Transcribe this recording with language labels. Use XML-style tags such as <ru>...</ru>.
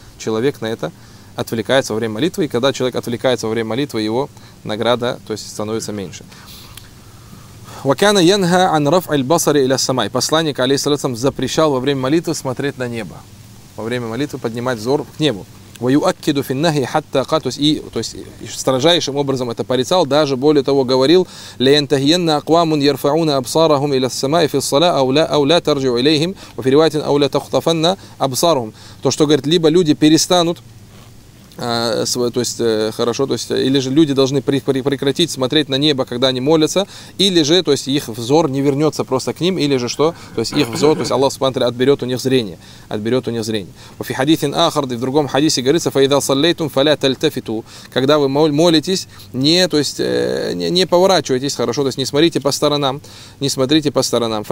<ru>Человек на это отвлекается во время молитвы, и когда человек отвлекается во время молитвы, его награда, то есть, становится меньше.</ru> <ar>وَكَانَ يَنْهَا عَنْ رَفْعِ الْبَصَرِ إِلَى السَّمَاءِ.</ar> <ru>Посланник, алейхиссалям, запрещал во время молитвы смотреть на небо. Во время молитвы поднимать взор к небу.</ru> <ar>ويؤكد في النهي حتى قال,</ar> <ru>то есть строжайшим образом это порицал, даже более того говорил,</ru> <ar>لينتهين أقوام يرفعون أبصارهم إلى السماء في الصلاة أو لا ترجع إليهم, وفي رواية أو لا تخطفن أبصارهم.</ar> <ru>То, что говорит, либо люди перестанут, то есть хорошо, то есть или же люди должны прекратить смотреть на небо, когда они молятся, или же, то есть их взор не вернется просто к ним, или же что, то есть их взор, то есть Аллах Субхану Тааля отберет у них зрение, отберет у них зрение. В хадисин ахар, в другом хадисе говорится,</ru> <ar>фаида саллейтум фаля тальтафиту,</ar> <ru>когда вы молитесь, не, то есть не поворачивайтесь, хорошо, то есть не смотрите по сторонам, не смотрите по сторонам.</ru>